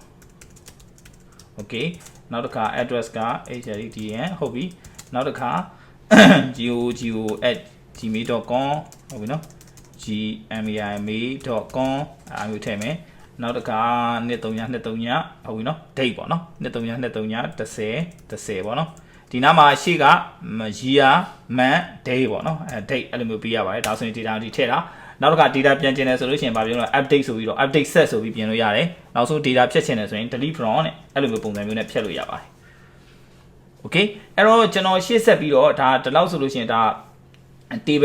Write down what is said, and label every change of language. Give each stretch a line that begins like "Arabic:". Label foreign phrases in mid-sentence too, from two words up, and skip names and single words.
Burmese: okay နောက်တစ်ခါ address က hdn ဟုတ်ပြီနောက်တစ်ခါ gmail.com ဟုတ်ပြီနော် gmail.com အားမျိုးထည့်မယ်နောက်တစ်ခါ23ဟုတ်ပြီနော် date ပေါ့နော်23 10ပေါ့နော်ဒီနားမှာရှေ့က
English: year month
Burmese: day ပေါ့နော်date အဲ့လိုမျိုးပေးရပါတယ်ဒါဆိုရင် data ဒီထည့်တာနောက်တစ်ခါ data ပြန်ကျင်တယ်ဆိုလို့ရှိရင်ဗာပြောလို့ update ဆိုပြီးတော့
English: update set
Burmese: ဆိုပြီးပြင် လို့ရတယ်နောက်ဆုံး data ဖြတ်ချင်တယ်ဆိုရင်
English: delete from
Burmese: နဲ့အဲ့လိုမျိုးပုံစံမျိုးနဲ့ဖြတ်လို့ရပါတယ် okay အဲ့တော့ကျွန်တော်ရှေ့ဆက်ပြီးတော့ဒါဒီလောက်ဆိုလို့ရှိရင်ဒါ table